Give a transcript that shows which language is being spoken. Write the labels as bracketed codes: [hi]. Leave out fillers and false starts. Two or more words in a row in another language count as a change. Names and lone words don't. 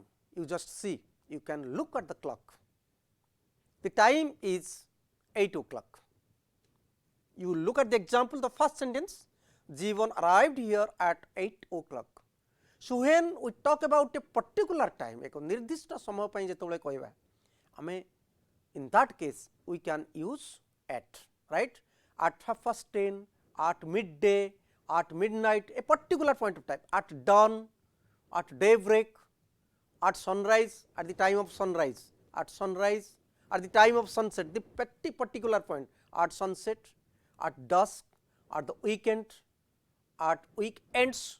[en] You just see, you can look at the clock, the time is 8 o'clock. You look at the example, the first sentence, Jeevan arrived here at 8 o'clock. So, when we talk about a particular time, [or] ଏକ ନିର୍ଦ୍ଦିଷ୍ଟ ସମୟ ପର ଯେତେବେଳେ କହିବା ଆମେ, [en] in that case we can use at, right, at 10:30, at midday, at midnight, a particular point of time, at dawn, at daybreak, at sunrise, at the time of sunrise, at sunrise, at the time of sunset, the particular point, at sunset, at dusk, at the weekend, at weekends.